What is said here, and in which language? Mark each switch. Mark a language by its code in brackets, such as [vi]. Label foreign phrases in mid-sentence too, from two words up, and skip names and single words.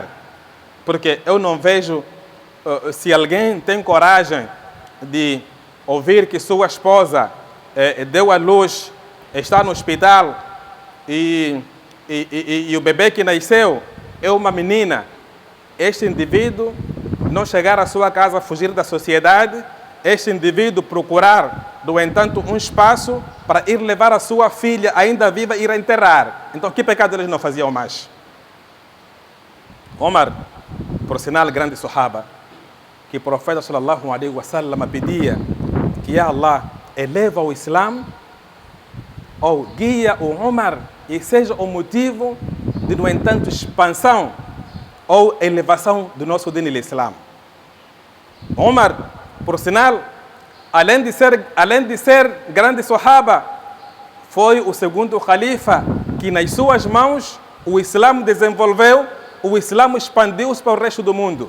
[pt] Porque eu não vejo, se alguém tem coragem de ouvir que sua esposa deu à luz, está no hospital e o bebê que nasceu é uma menina, este indivíduo não chegar à sua casa, fugir da sociedade, este indivíduo procurar, no entanto, um espaço para ir levar a sua filha ainda viva e ir enterrar. Então, que pecado eles não faziam mais? Omar, por sinal, grande sahaba, que o profeta [ar] صلى الله عليه وسلم [pt] pedia que [ar] يا الله [pt] eleva o Islã, ou guia o Omar e seja o motivo de, no entanto, expansão ou elevação do nosso din Islã. Omar, por sinal, além de ser grande sahaba, foi o segundo califa que nas suas mãos o Islã desenvolveu, o Islã expandiu-se para o resto do mundo.